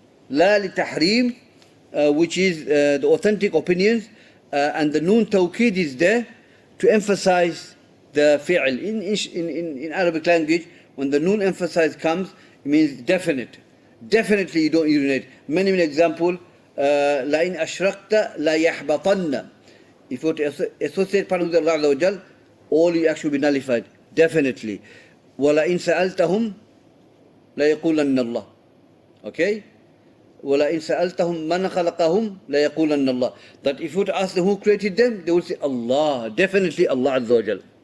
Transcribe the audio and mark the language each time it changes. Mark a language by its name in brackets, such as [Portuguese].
[Arabic] لا لتحريم, [English] which is the authentic opinions, and the noon tawqid is there to emphasize the fi'l. In Arabic language, when the noon emphasize comes, it means definite. Definitely you don't urinate. Many example, [Arabic] لَإِنْ أَشْرَقْتَ لَيَحْبَطَنَّ. [English] If you associate partner with Allah Azza wa Jal, all your acts will be nullified. Definitely. [Arabic] وَلَإِنْ سَأَلْتَهُمْ لَيَقُولَنَّ اللَّهِ. Okay? وَلَإِنْ سَأَلْتَهُمْ مَنْ خَلَقَهُمْ لَيَقُولَنَّ اللَّهِ. [English] That if you were to ask them who created them, they will say Allah. Definitely Allah Azza wa Jal.